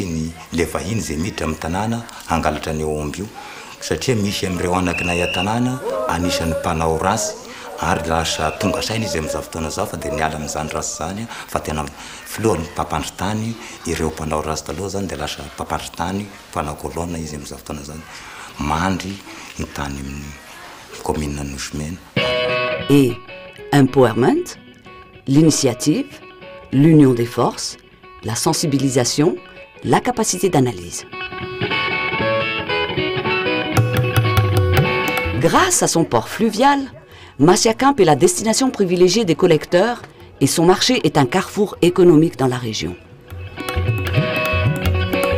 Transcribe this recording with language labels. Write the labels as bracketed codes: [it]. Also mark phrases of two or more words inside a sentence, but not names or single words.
[mg] ny le vahiny zay miditra amin'ny tanàna hangalatra ny omby io satria misy amin'ireo anakinay an-tanàna anisan'ny mpanao rasy ary lasa tonga saina izy amin'izao fotoana zao fa dia niala amin'izany rasy zany fa tena filohan'ny mpampandry tany ireo mpanao rasy taloha zany dia lasa mpampandry tany mpanao kolona izy amin'izao fotoana zany mandry ny tany amin'ny commune Nosy-Mena. [fr] Et empowerment, l'initiative, l'union des forces, la sensibilisation, la capacité d'analyse. Grâce à son port fluvial, Massiakamp est la destination privilégiée des collecteurs et son marché est un carrefour économique dans la région.